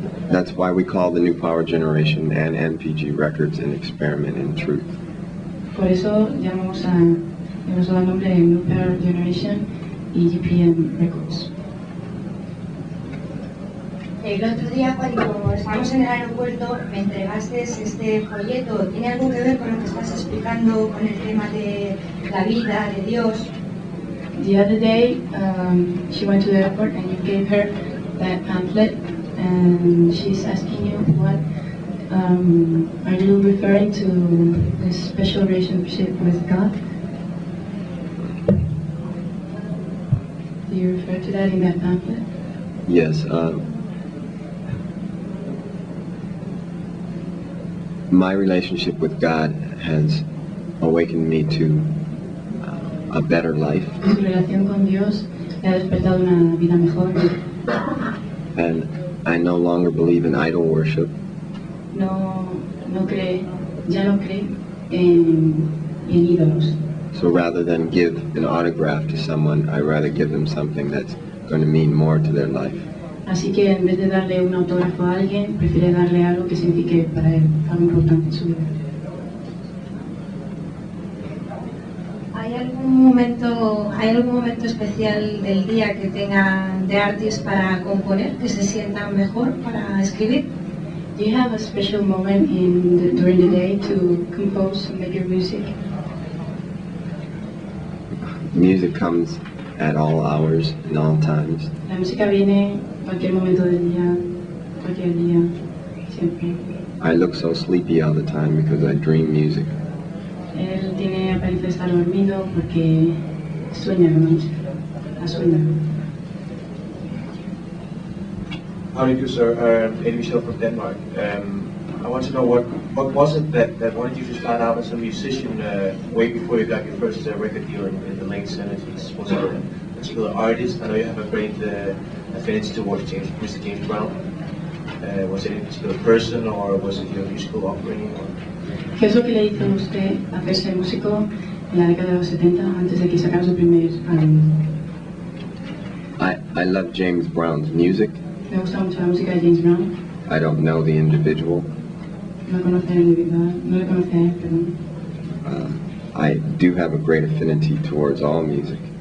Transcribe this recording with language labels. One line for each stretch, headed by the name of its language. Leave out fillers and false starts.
English: That's why we call the New Power Generation and NPG Records an experiment in truth.
Spanish: Por eso hemos dado el nombre de New Power Generation y GPM Records. El otro día cuando estábamos en el aeropuerto me entregaste este folleto. ¿Tiene algo que ver con lo que estás explicando con el tema de la vida, de Dios?
English: The other day, she went to the airport and you gave her that pamphlet, and she's asking you what are you referring to this special relationship with God? Do you refer to that in that pamphlet? Yes, my relationship with God has awakened me to a better life.
Spanish: Su relación con Dios le ha despertado una vida mejor.
English: And I no longer believe in idol worship.
Spanish: No cree, ya no cree en ídolos.
English: So rather than give an autograph to someone, I'd rather give them something that's going to mean more to their life.
Spanish: Así que en vez de darle un autógrafo a alguien, prefiere darle algo que signifique para él algo importante en su vida. ¿Hay algún momento especial del día que tengan de artist para componer, que se sientan mejor para escribir?
English: Do you have a special moment during the day to compose and make your music? Music comes at all hours and all times.
Spanish: La música viene en cualquier momento del día, cualquier día, siempre.
English: I look so sleepy all the time because I dream music.
Spanish: Él tiene apariencia de estar dormido porque sueña con la música, la sueña.
English: How do you do, sir? Eddie Michel from Denmark. I want to know what was it that wanted you to start out as a musician way before you got your first record deal in the late 70s? Was it a particular artist? I know you have a great affinity towards Mr. James Brown. Was it a particular person, or was it your musical upbringing?
Spanish: ¿Qué es lo que le hizo a usted hacerse músico en la década de los 70 antes de que sacara su primer álbum?
English: I love James Brown's music.
Spanish: Me gusta mucho la música de James Brown.
English: I don't know the individual.
Spanish: No conoce a él individual, no le conoce a él, perdón.
English: I do have a great affinity towards all music.